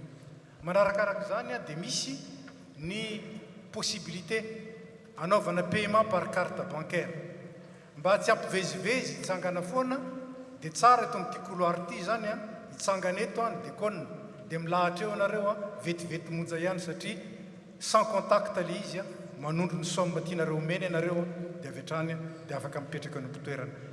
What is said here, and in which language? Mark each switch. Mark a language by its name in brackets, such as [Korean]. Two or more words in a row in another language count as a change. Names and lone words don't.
[Malagasy] Manarakaraka izany dia misy ny possibilité anaovana [French] paiement par carte bancaire. [Malagasy] Mba tsy ampivezivezy hitsangana foana dia tsara eto amin'ity couloir ity zany hitsangana eto ny déconne dia milahatra eo anareo vetivety monja ihany satria [French] sans contact [Malagasy] le izy manondro ny somme tianareo omeny anareo dia avy hatrany dia afaka mipetraka ny mpotoerana.